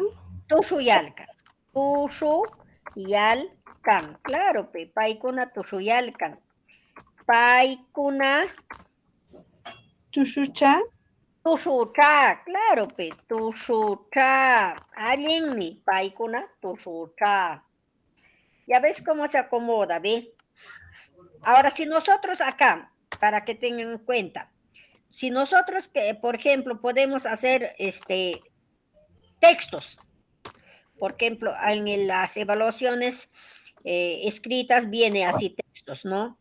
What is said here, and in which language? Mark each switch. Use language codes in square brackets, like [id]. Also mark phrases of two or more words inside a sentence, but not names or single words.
[qu] Tushuyalkan. Tushuyalkan. Claro, paikuna tushuyalkan. Paikuna. Tushucha. Tushucha, claro, tushucha. Allenmi, paikuna, tushucha. [es] Ya ves cómo se acomoda, ¿ve? Ahora, si nosotros acá, para que tengan en cuenta, si nosotros, por ejemplo, podemos hacer textos, por ejemplo, en las evaluaciones escritas viene así textos, ¿no?